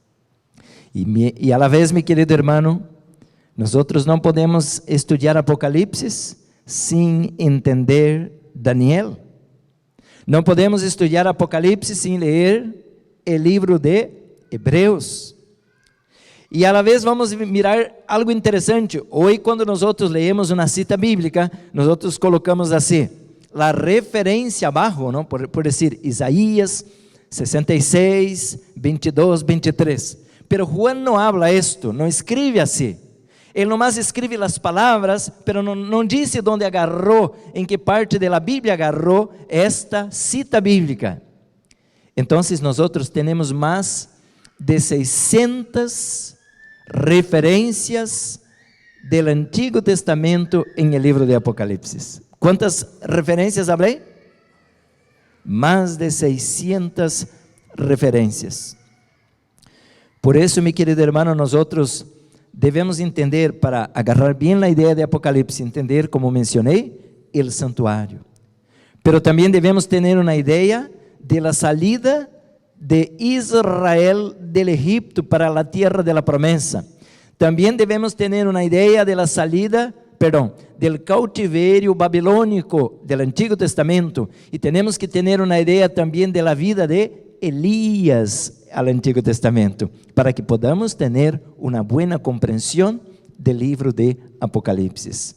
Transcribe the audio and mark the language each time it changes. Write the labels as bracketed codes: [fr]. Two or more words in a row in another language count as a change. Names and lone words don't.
[pt] E [es] a la vez, [pt] meu querido irmão, nós não podemos estudar Apocalipse sem entender Daniel. Não podemos estudar Apocalipse sem ler o livro de Hebreus. E [es] a la vez [pt] vamos mirar algo interessante. Hoje, quando nós leemos uma cita bíblica, nós colocamos assim, a referência abaixo, não? Por dizer, Isaías 66, 22, 23. [es] Pero Juan não habla esto, [pt] não escreve assim. Ele nomás escreve as palavras, pero não disse onde agarrou, em que parte da Bíblia agarrou esta cita bíblica. Então, nós temos mais de 600 referências do Antigo Testamento em el livro de Apocalipse. Quantas referências falei? Mais de 600 referências. Por isso, meu querido irmão, nós devemos entender, para agarrar bem a ideia de Apocalipse, entender, como mencionei, o santuário. [es] Pero [pt] também devemos ter uma ideia de [es] la salida de Israel del Egipto para la tierra de la promesa. También debemos tener una idea de la salida, del cautiverio babilónico del Antiguo Testamento, y tenemos que tener una idea también de la vida de Elías al Antiguo Testamento, para que podamos tener una buena comprensión del libro de Apocalipsis.